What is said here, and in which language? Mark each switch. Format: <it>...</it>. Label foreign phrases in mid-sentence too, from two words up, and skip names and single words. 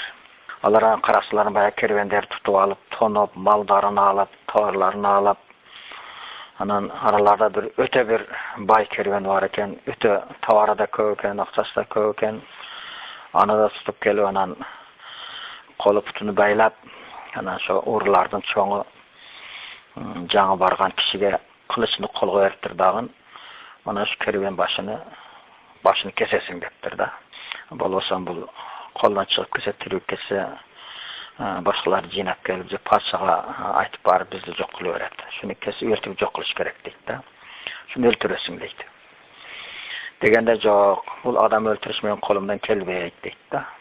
<ky>Алар анан карасыларын баягы керуендерди тутуп алып, тоноп, малдарын алып, товарларын алып, анан араларда bir өтө bir бай керуен бар экен, өтө товары да көп экен, акчасы да көп экен. Аны да тутуп келип анан колу бутуну байлап, анан ошо урлардын чоңу жаңы барган кишиге кылычын колго бериптир дагы. Ана шу кервен башыны кесесиң deптир да. Болбосо бул колдон чыгып кетсе, тирүү кетсе, башкалар жыйнап келип, же патшага айтып барып бизди жок кылып берет. Шуну кесип өлтүрүп жок кылыш керек дейт да. Шуну өлтүрөсүң дейт. Дегенде жок, бул адам өлтүрүш менен колумдан келбейт дейт да.</ky>